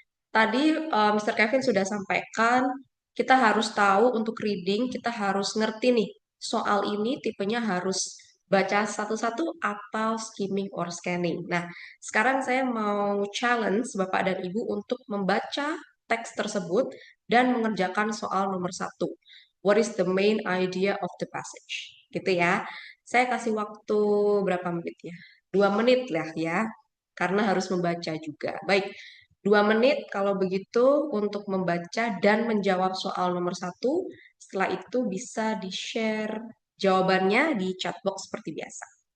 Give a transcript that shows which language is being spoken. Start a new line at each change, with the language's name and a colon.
Indonesian: Tadi Mr. Kevin sudah sampaikan, kita harus tahu untuk reading, kita harus ngerti nih, soal ini tipenya harus baca satu-satu atau
English: skimming or scanning.
Indonesian: Nah, sekarang saya mau challenge Bapak dan Ibu untuk membaca teks tersebut dan mengerjakan soal nomor 1.
English: What is the main idea of the passage?
Indonesian: Gitu ya. Saya kasih waktu berapa menit ya? 2 menit lah ya, karena harus membaca juga. Baik, 2 menit kalau begitu untuk membaca dan menjawab soal nomor 1. Setelah itu bisa di-share jawabannya di chat box seperti biasa.